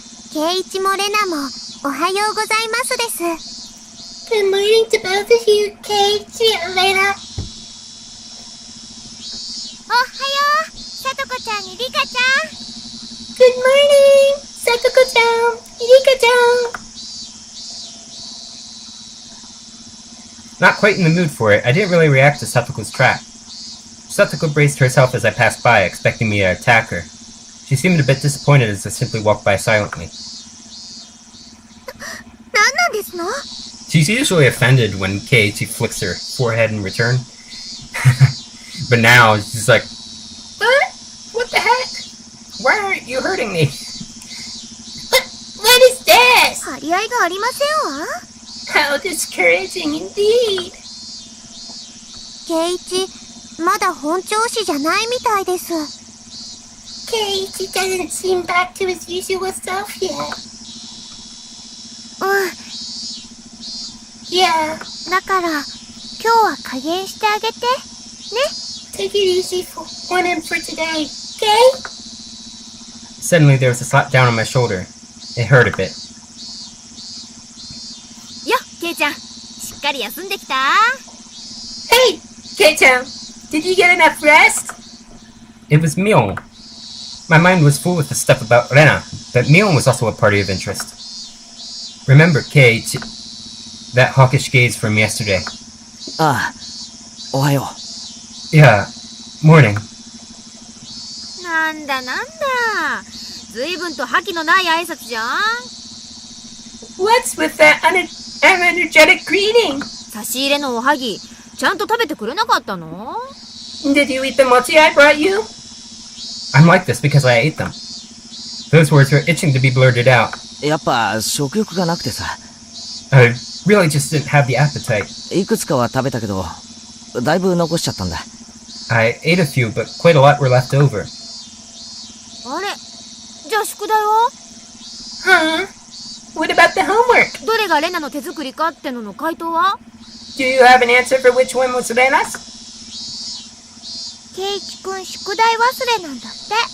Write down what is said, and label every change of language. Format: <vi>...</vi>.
<ja>ケイチもレナもおはようございますです。</ja> <en>Good morning to both of you, Kate and Lena.</en> <ja>おはよう、さとこちゃんにリカちゃん。</ja> <en>Good morning, Satoko-chan, Rika-chan. Not quite in the mood for it, I didn't really react to Satoko's trap. Satoko braced herself as I passed by, expecting me to attack her. She seemed a bit disappointed as I simply walked by silently.</en> <ja>何なんですの？</ja> <en>She's usually offended when Keiichi flicks her forehead in return. But now, she's like, What? What the heck? Why aren't you hurting me? What is this?</en> <ja>張り合いがありませんわ。</ja> <en>How discouraging indeed.</en> <ja>ケイチ、まだ本調子じゃないみたいです。</ja> <en>Kate doesn't seem back to his usual self yet.</en> <ja>うん。</ja> <en>Yeah,</en> <ja>だから、今日は加減してあげて。ね。</ja> <en>take it easy on him for today, okay? Suddenly there was a slap down on my shoulder. It hurt a bit.</en> <ja>よっ、ケイちゃん。しっかり休んできた？</ja> <en>Hey, Kate-chan, did you get enough rest? It was Mion. My mind was full with the stuff about Rena, but Mion was also a party of interest. Remember, Kate, that hawkish gaze from yesterday.</en> <ja>ああ、おはよう。</ja> <en>Yeah, morning.</en> <ja>なんだなんだ。ずいぶんと覇気のない挨拶じゃん。</ja> <en>What's with that unenergetic greeting?</en> <ja>差し入れのおはぎ、ちゃんと食べてくれなかったの？</ja> <en>Did you eat the mochi I brought you? I'm like this because I ate them. Those words were itching to be blurted out.</en> <ja>やっぱ食欲がなくてさ。</ja> <en>I really just didn't have the appetite.</en> <ja>いくつかは食べたけど、だいぶ残しちゃったんだ。</ja> <en>I ate a few, but quite a lot were left over.</en> <ja>あれ？じゃあ宿題は？</ja> <en>Huh? What about the homework?</en> <ja>どれがレナの手作りかってのの回答は？</ja> <en>Do you have an answer for which one was Rena's?</en> <ja>ケイチ君宿題忘れなんだって。</ja>